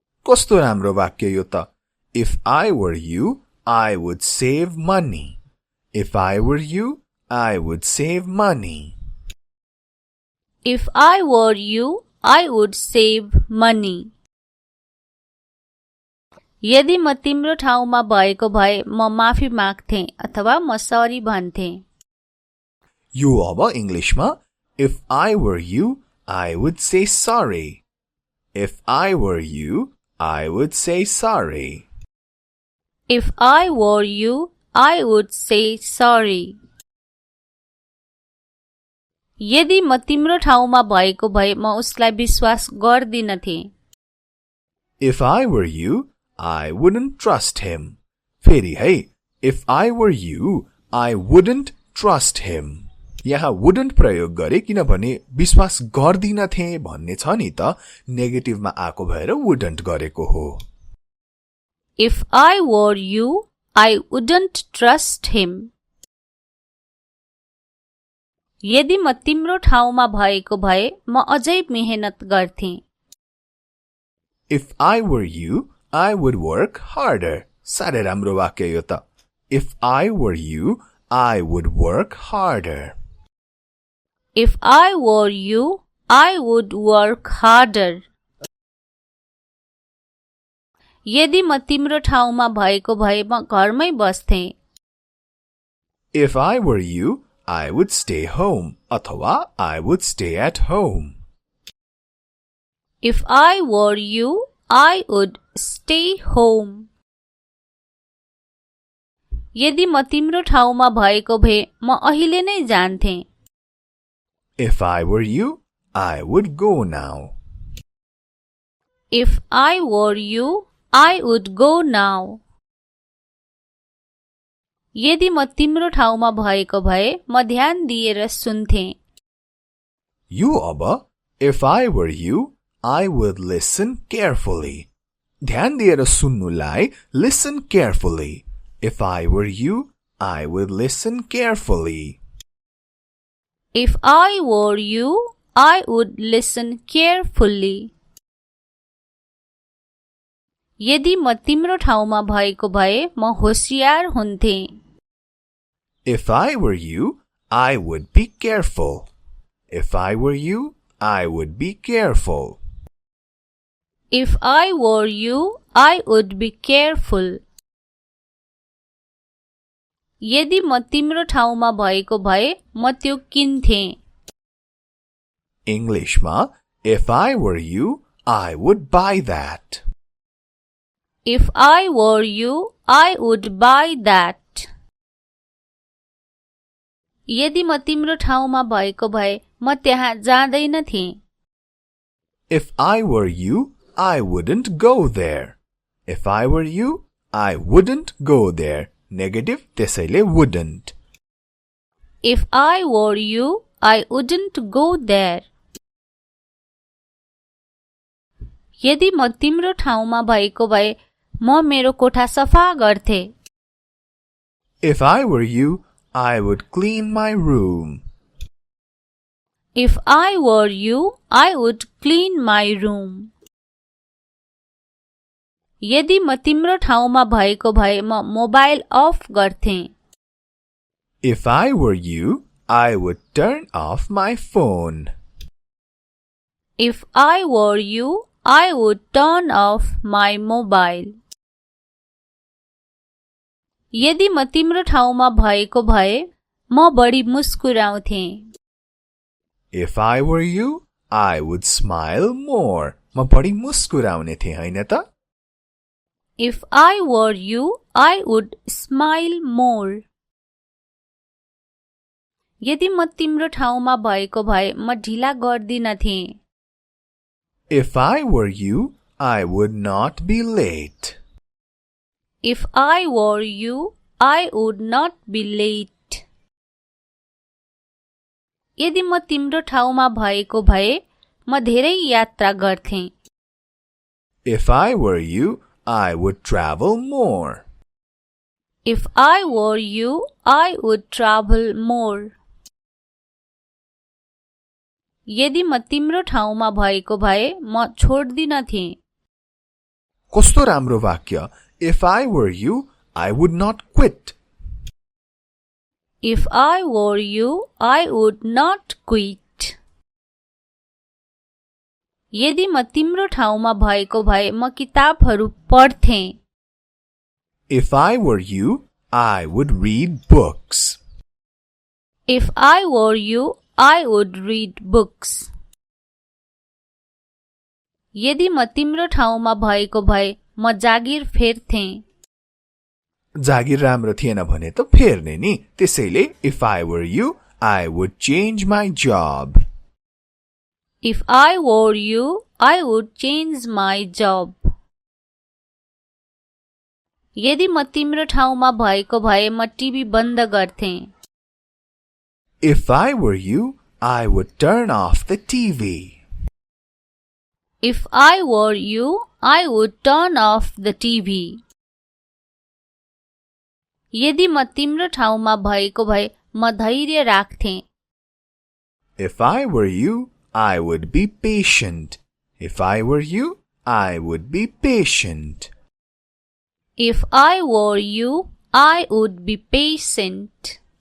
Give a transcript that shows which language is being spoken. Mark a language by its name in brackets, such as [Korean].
[Nepali] कस्तो राम्रो वाक्य यो त. [English] If I were you, I would save money. If I were you, I would save money. If I were you, I would save money. [Nepali] यदि म तिम्रो ठाउँमा भएको भए म माफी माग्थे अथवा म सरी भन्थे. यो अब इंग्लिशमा [English] If I were you, I would say sorry. If I were you, I would say sorry. If I were you, I would say sorry. [Nepali] यदि म तिम्रो ठाउँमा भएको भए म उसलाई विश्वास गर्दिनथे. [English] If I were you, I wouldn't trust him. [Nepali] फेरि है. [English] If I were you, I wouldn't trust him. [Nepali] यहाँ wouldn't प्रयोग गरे किनभने विश्वास गर्दिनथे भन्ने छ नि त. नेगेटिभमा आएको भएर wouldn't गरेको हो. [English] If I were you, I wouldn't trust him. [Nepali] यदि म तिम्रो ठाउँमा भएको भए म अझै मेहनत गर्थे. [English] If I were you, I would work harder. [Nepali] साह्रै राम्रो वाक्य यो त. [English] If I were you, I would work harder. If I were you, I would work harder. [Nepali] यदि म तिम्रो ठाउँमा भएको भए म घरमै बस्थे. [English] If I were you, I would stay home. अथवा I would stay at home. If I were you, I would stay home. [Nepali] यदि म तिम्रो ठाउँमा भएको भए म अहिले नै जान्थे. [English] If I were you, I would go now. If I were you, I would go now. [Nepali] यदि म तिम्रो ठाउँमा भएको भए म ध्यान दिएर सुन्थे. [English] You अब If I were you, I would listen carefully. [Nepali] ध्यान दिएर सुन्नुलाई [English] listen carefully. If I were you, I would listen carefully. If I were you, I would listen carefully. [Nepali] यदि म तिम्रो ठाउँमा भएको भए म होशियार हुन्थे. [English] If I were you, I would be careful. If I were you, I would be careful. If I were you, I would be careful. [Nepali] यदि म तिम्रो ठाउँमा भएको भए म त्यो किन्थे. [English] English मा If I were you, I would buy that. If I were you, I would buy that. [Nepali] यदि म तिम्रो ठाउँमा भएको भए म त्यहाँ जाँदैनथे. [English] If I were you, I wouldn't go there. If I were you, I wouldn't go there. Negative त्यसैले wouldn't. If I were you, I wouldn't go there. [Nepali] यदि म तिम्रो ठाउँमा भएको भए म मेरो कोठा सफा गर्थे. [English] If I were you, I would clean my room. If I were you, I would clean my room. [Nepali] यदि म तिम्रो ठाउँमा भएको भए म मोबाइल अफ गर्थे. [English] If I were you, I would turn off my phone. If I were you, I would turn off my mobile. [Nepali] यदि म तिम्रो ठाउँमा भएको भए म बढी मुस्कुराउँथे. [English] If I were you, I would smile more. [Nepali] म बढी मुस्कुराउने थिए हैन त? [English] If I were you, I would smile more. [Nepali] यदि म तिम्रो ठाउँमा भएको भए म ढिला गर्दिनथे. [English] If I were you, I would not be late. If I were you, I would not be late. [Nepali] यदि म तिम्रो ठाउँमा भएको भए म धेरै यात्रा गर्थे. [English] If I were you, I would travel more. If I were you, I would travel more. [Nepali] यदि म तिम्रो ठाउँमा भएको भए म छोड्दिनथे. कस्तो राम्रो वाक्य. [English] If I were you, I would not quit. If I were you, I would not quit. [Nepali] यदि म तिम्रो ठाउँमा भएको भए म किताबहरू पढ्थे. [English] If I were you, I would read books. If I were you, I would read books. [Nepali] यदि म तिम्रो ठाउँमा भएको भए म जागिर फेर्थे. जागिर राम्रो थिएन भने त फेर्ने नि. [English] त्यसैले If I were you, I would change my job. If I were you, I would change my job. [Nepali] यदि म तिम्रो ठाउँमा भएको भए म टिभी बन्द गर्थे. [English] If I were you, I would turn off the TV. If I were you, I would turn off the TV. [Nepali] यदि म तिम्रो ठाउँमा भएको भए म धैर्य राख्थे. [English] If I were you, I would be patient. If I were you, I would be patient. If I were you, I would be patient.